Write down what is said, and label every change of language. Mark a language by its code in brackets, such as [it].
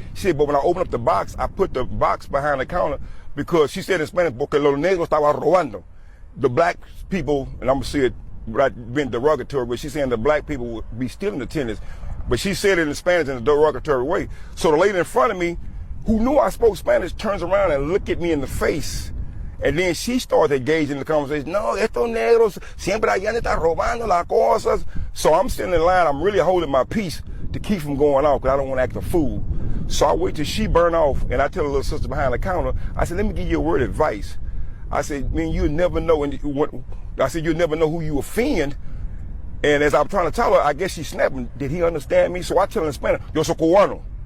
[en] She said, but when I opened up the box, I put the box behind the counter because she said in Spanish, [es] porque los negros estaban robando. [en] The black people, and I'm going to say it been derogatory, but she's saying the black people would be stealing attendance. But she said it in Spanish in a derogatory way. So the lady in front of me, who knew I spoke Spanish, turns around and looked at me in the face. And then she started engaging in the conversation. [es] No, estos negros siempre allá están robando las cosas. [en] So I'm sitting in line. I'm really holding my peace to keep from going off because I don't want to act a fool. So I wait till she burn off, and I tell her little sister behind the counter, I said, let me give you a word of advice. I said, man, you'll never know. I said, you'll never know who you offend. And as I'm trying to tell her, I guess she's snapping. Did he understand me? So I tell her in Spanish, [es] yo soy cubano.